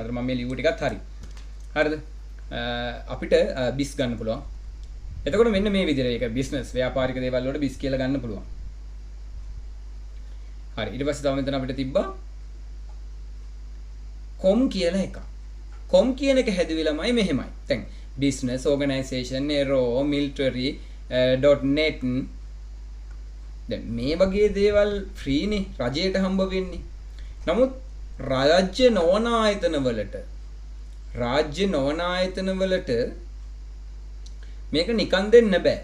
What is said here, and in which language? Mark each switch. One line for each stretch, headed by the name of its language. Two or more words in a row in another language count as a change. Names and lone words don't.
Sinhala: ඒතර මම මේ ලියුව ටිකත් හරි. හරිද? අපිට බිස් ගන්න පුළුවන්. එතකොට මෙන්න මේ විදිහට ඒක බිස්නස් ව්‍යාපාරික දේවල් වලට බිස් කියලා ගන්න පුළුවන්. හරි ඊට පස්සේ තව මෙතන අපිට තිබ්බා com කියලා එකක්. com කියන එක හැදුවේ ළමයි මෙහෙමයි. දැන්
English: business organization aero military
Sinhala: .net දැන් මේ වගේ දේවල් ෆ්‍රී නේ රජයට හම්බ වෙන්නේ. නමුත් රාජ්‍ය නොවන ආයතන වලට මේක නිකන් දෙන්න බෑ.